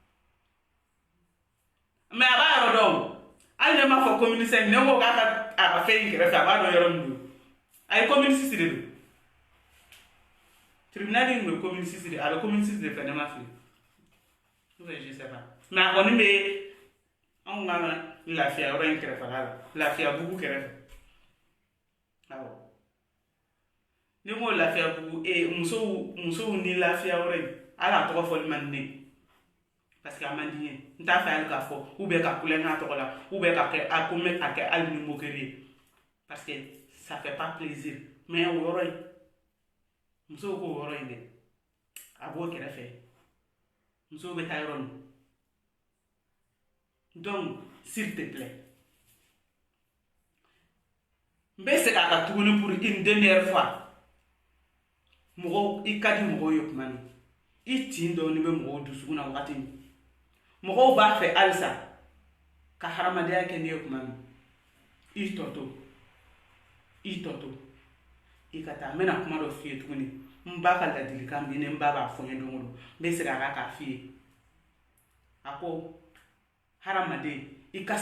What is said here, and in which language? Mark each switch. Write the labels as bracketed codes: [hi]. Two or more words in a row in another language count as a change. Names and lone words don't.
[bm] mais a b'a yɔrɔ dɔn hali ne m'a fɔ commune 5 ne ko k'a ka fɛn in kɛrɛfɛ a b'a dɔn yɔrɔ min don a ye commune 6 de don tribunal in bɛ commune 6 de a bɛ commune 6 de fɛ ne ma fili [fr] je sais pas [bm] mais a kɔni bɛ anw ka lafiya yɔrɔ in kɛrɛfɛla la lafiya bugu kɛrɛfɛ awɔ ni ko lafiya bugu musow ni lafiya yɔrɔ in hali a tɔgɔ fɔli man di ne [fr] parce que [bm] a man di n ye n t'a fɛ hali k'a fɔ [fr] ou bien [bm] ka kulonkɛ a tɔgɔ la [fr] ou bien [bm] ka kɛ a ko mɛ ka kɛ hali ni moquerie ye [fr] parce que ça fait pas plaisir [bm] mais o yɔrɔ in musow k'o yɔrɔ in dɛ a b'o kɛrɛfɛ musow bɛ taa yɔrɔ min [fr] donc s'il te plaît [bm] n bɛ segin a kan tuguni [fr] pour une dernière fois [bm] mɔgɔw i ka di mɔgɔw ye tuma min i tin dɔɔni bɛ mɔgɔw dusukun na wagati min mɔgɔw b'a fɛ halisa ka hadamadenya kɛ n'i ye tuma min i tɔ to i ka taa n bɛna kuma dɔ f'i ye tuguni n ba ka ladilikan min ni n ba b'a fɔ n ye don o don n bɛ segin a kan k'a f'i ye a ko hadamaden i ka